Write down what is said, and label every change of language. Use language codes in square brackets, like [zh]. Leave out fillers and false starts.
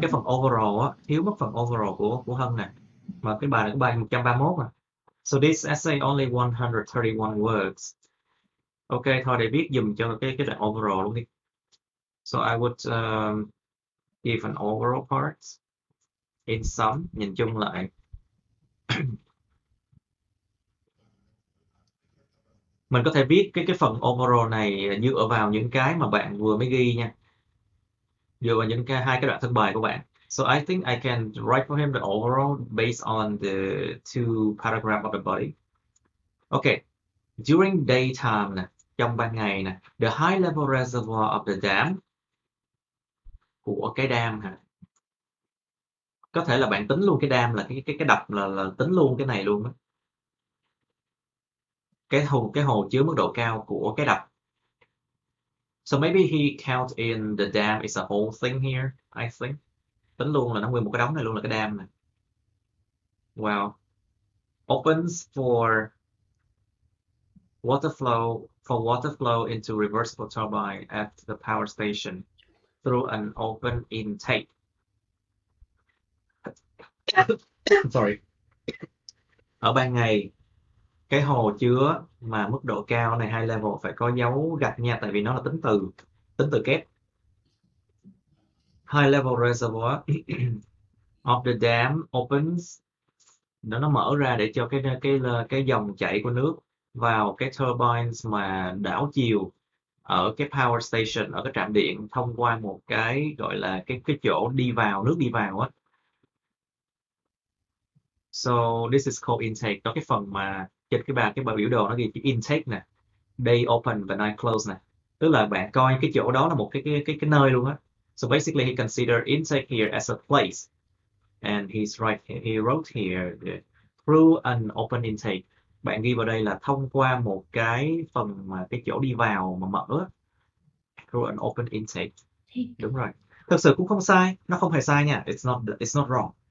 [vi] Cái phần overall á, thiếu mất phần overall của Hân nè. Mà cái bài này có bài 131 à. [en] So this essay only 131 words. [vi] Ok, thôi để viết dùm cho cái đoạn overall luôn đi. [en] So I would give an overall part. In sum, [vi] nhìn chung lại. Mình có thể viết cái phần overall này dựa vào những cái mà bạn vừa mới ghi nha. Dựa vào những hai cái đoạn thân bài của bạn. [en] So I think I can write for him the overall based on the two paragraphs of the body. Okay. During daytime nè, [vi] trong ban ngày nè, [en] the high level reservoir of the dam, [vi] của cái dam hả? Có thể là bạn tính luôn cái dam là cái đập là tính luôn cái này luôn đó. Cái hồ chứa mức độ cao của cái đập. [en] So maybe he count in the dam is a whole thing here, I think. [vi] Tính luôn là nó nguyên một cái đống này luôn là cái dam này. [en] Well, opens for water flow into reversible turbine at the power station through an open intake. Sorry. [vi] Ở ban ngày, cái hồ chứa mà mức độ cao này [en] high level [vi] phải có dấu gạch nha, tại vì nó là tính từ kép. [en] High level reservoir of the dam opens, [vi] nó mở ra để cho cái dòng chảy của nước vào cái turbines mà đảo chiều ở cái power station, ở cái trạm điện, thông qua một cái gọi là cái chỗ nước đi vào á. [en] So this is called intake. [vi] Đó cái phần mà trên cái bài biểu đồ nó ghi chữ intake nè, day open và night close nè, tức là bạn coi cái chỗ đó là một cái nơi luôn á. [en] So basically he considered intake here as a place, and he wrote here through an open intake. [vi] Bạn ghi vào đây là thông qua một cái phần mà cái chỗ đi vào mà mở á. [en] Through an open intake. [vi] Đúng rồi. Thực sự cũng không sai, nó không hề sai nha. [en] It's not wrong.